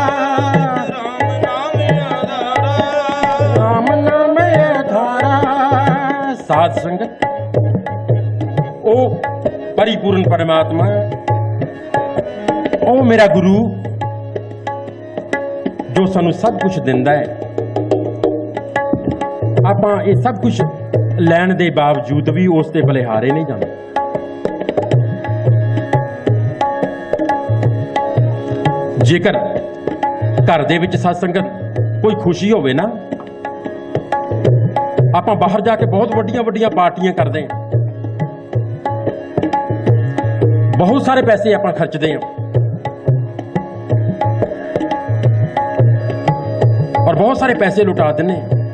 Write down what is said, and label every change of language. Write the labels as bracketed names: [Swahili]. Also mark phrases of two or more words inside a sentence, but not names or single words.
[Punjabi] ਰਾਮ ਨਾਮ ਆਧਾਰਾ। ਰਾਮ ਨਾਮ ਆਧਾਰਾ। ਸਾਧ ਸੰਗਤ ਓ ਪਰਿਪੂਰਣ ਪਰਮਾਤਮਾ, ਓ ਮੇਰਾ ਗੁਰੁ ਜੋ ਸਾਨੂ ਸਭ ਕੁਝ ਦਿੰਦਾ ਹੈ, ਆਪਾਂ ਇਹ ਸਭ ਕੁਝ ਲੈਣ ਦੇ ਬਾਵਜੂਦ ਵੀ ਉਸ ਤੇ ਬਲਿਹਾਰੇ ਨਹੀਂ ਜਾਂਦੇ। ਜੇਕਰ ਘਰ ਦੇ ਵਿੱਚ ਸਾਧ ਸੰਗਤ ਕੋਈ ਖੁਸ਼ੀ ਹੋਵੇ ਨਾ, ਆਪਾਂ ਬਾਹਰ ਜਾ ਕੇ ਬਹੁਤ ਵੱਡੀਆਂ ਵੱਡੀਆਂ ਪਾਰਟੀਆਂ ਕਰਦੇ ਹਾਂ, ਬਹੁਤ ਸਾਰੇ ਪੈਸੇ ਆਪਾਂ ਖਰਚਦੇ ਹਾਂ ਔਰ ਬਹੁਤ ਸਾਰੇ ਪੈਸੇ ਲੁਟਾ ਦਿੰਦੇ ਹਾਂ।